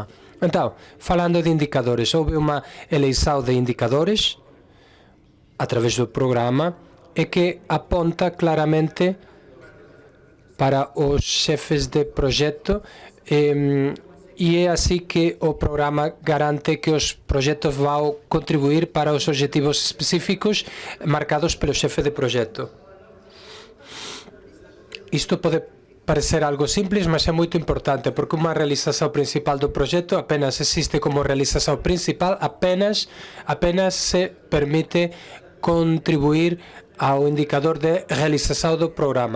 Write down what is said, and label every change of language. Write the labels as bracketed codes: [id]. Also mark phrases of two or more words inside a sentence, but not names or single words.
[gl] Então, falando de indicadores, houve uma eleição de indicadores através do programa, e que aponta claramente para os chefes de projeto e é assim que o programa garante que os proxectos vão contribuir para os objetivos específicos marcados pelo xefe de proxecto. Isto pode parecer algo simples, mas é moito importante, porque unha realización principal do proxecto apenas existe como realización principal, apenas se permite contribuir ao indicador de realización do programa.